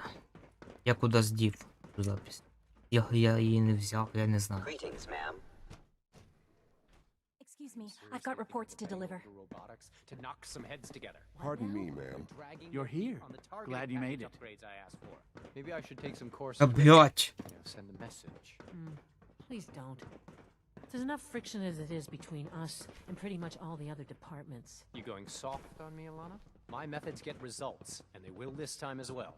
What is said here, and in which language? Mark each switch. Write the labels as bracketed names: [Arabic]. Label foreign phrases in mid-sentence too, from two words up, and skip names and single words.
[Ukrainian] Я кудись дів цю запись. Я її не взяв, я не знаю. [English] Greetings, ma'am. Excuse me, I've got reports to deliver. Robotics to knock some heads together. Pardon me, ma'am. You're here. Glad you made it. Upgrades I asked for. Maybe I should take some courses. [Ukrainian] Та блять! [English] Send a message. Please don't. There's enough friction as it is between us and pretty much all the other departments. You going soft on me, Alana? My methods get results, and they will this time as well.